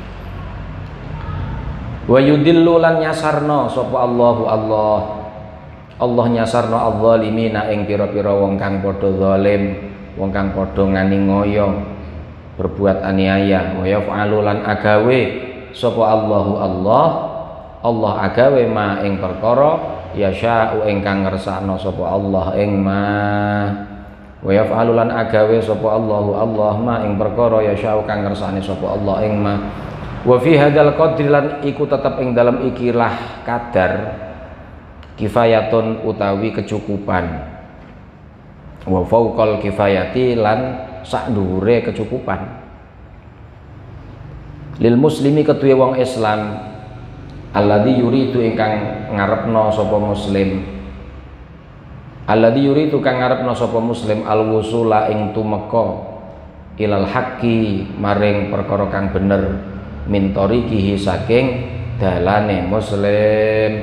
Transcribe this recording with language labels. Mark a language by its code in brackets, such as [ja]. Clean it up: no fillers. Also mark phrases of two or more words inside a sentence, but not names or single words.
[ar] ويضل [jv] lan nyasarno sapa Allah nyasarno adz-dzalimina ing pira-pira wong kang padha zalim, wong kang padha ngani ngoyo berbuat aniaya. [ar] ويفعل [jv] lan agawe sapa Allah agawe ma ing perkara yasha'u ingkang ngersakno sapa Allah ing ma. [ar] ويفعل [jv] lan agawe sapa Allah ma ing perkara yasha'u kang ngersakne sapa Allah ing ma. [ar] وفي هذا القدر [jv] lan iku tetep ing dalam ikilah kadar kifayatun utawi kecukupan. [ar] وفوق الكفاية [jv] lan sak dhuwure kecukupan. [ar] للمسلم [jv] ketuwe wong Islam [ar] الذي يريد [jv] ingkang ngarepno sapa muslim [ar] الذي يريد [jv] kang ngarepno sapa muslim alwusula ing tumeka [ar] إلى الحق [jv] maring perkara kang bener [ar] من طريقه [jv] saking dalane muslim.